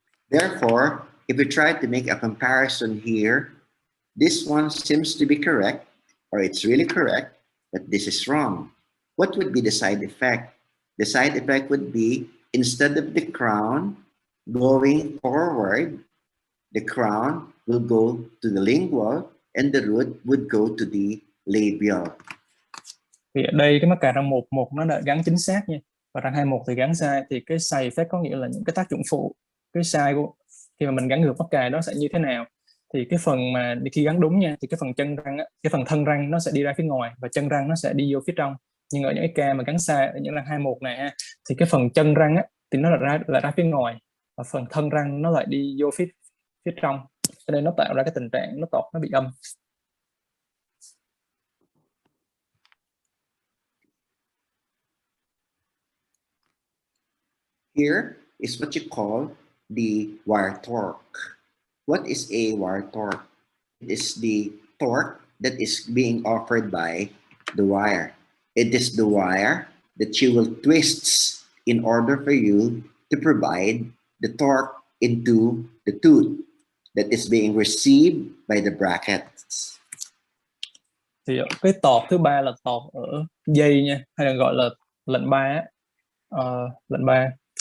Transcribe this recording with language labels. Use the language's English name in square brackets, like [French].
[English] Therefore, if we try to make a comparison here, this one seems to be correct, or it's really correct, but this is wrong. What would be the side effect? The side effect would be, instead of the crown going forward, the crown will go to the lingual and the root would go to the labial. [Vietnamese] Thì ở đây cái mắc cà răng 11 nó đã gắn chính xác nha, và răng 21 thì gắn sai. Thì cái side effect có nghĩa là những cái tác dụng phụ, cái sai của khi mà mình gắn ngược mắc cà đó sẽ như thế nào. Thì cái phần mà khi gắn đúng nha, thì cái phần chân răng cái phần thân răng nó sẽ đi ra phía ngoài và chân răng nó sẽ đi vô phía trong. Nhưng ở những cái ca mà gắn sai ở những răng 21 này thì cái phần chân răng thì nó là ra phía ngoài, và phần thân răng nó lại đi vô phía trong, cho nên nó tạo ra cái tình trạng nó tọt, nó bị âm. [English] Here is what you call the wire torque. What is a wire torque? It is the torque that is being offered by the wire. It is the wire that you will twist in order for you to provide the torque into the tooth that is being received by the brackets. [Vietnamese] Thì cái tọt thứ ba là tọt ở dây nha, hay là gọi là lệnh ba lệnh ba.